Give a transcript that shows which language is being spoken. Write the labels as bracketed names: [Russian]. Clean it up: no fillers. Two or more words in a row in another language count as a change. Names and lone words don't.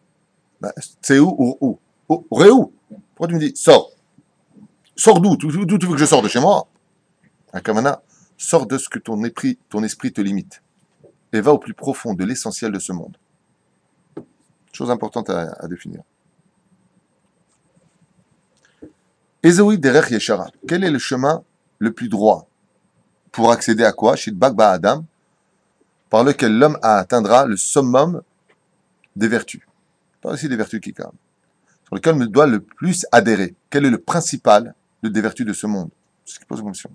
[French] C'est où ou où? Où? Pourquoi tu me dis sors? Sors d'où? D'où tu veux que je sorte? De chez moi? Un kamana, sors de ce que ton esprit te limite. Et va au plus profond de l'essentiel de ce monde. Chose importante à définir. [Hebrew] איזוהי דרך ישרה. [French] Quel est le chemin le plus droit pour accéder à quoi? [Hebrew] שידבק בה אדם, [French] par lequel l'homme atteindra le summum des vertus. Par ici des vertus qui calment. Sur lequel on doit le plus adhérer. Quel est le principal des vertus de ce monde? C'est ce qui pose une question.